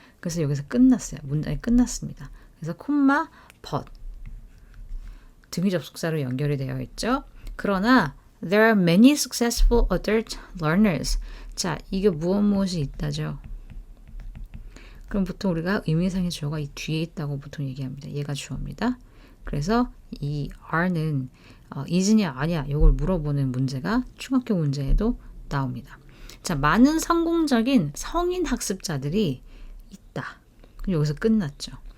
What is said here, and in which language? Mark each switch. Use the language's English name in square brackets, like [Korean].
[Korean] 그래서 여기서 끝났어요. 문장이 끝났습니다. 그래서 콤마 but 등위 접속사로 연결이 되어 있죠. [English] 그러나 there are many successful adult learners. [Korean] 자, 이게 무엇이 있다죠. 그럼 보통 우리가 의미상의 주어가 이 뒤에 있다고 보통 얘기합니다. 얘가 주어입니다. 그래서 이 are는 is냐 아니야 이걸 물어보는 문제가 중학교 문제에도 나옵니다. 자, 많은 성공적인 성인 학습자들이 있다. 여기서 끝났죠.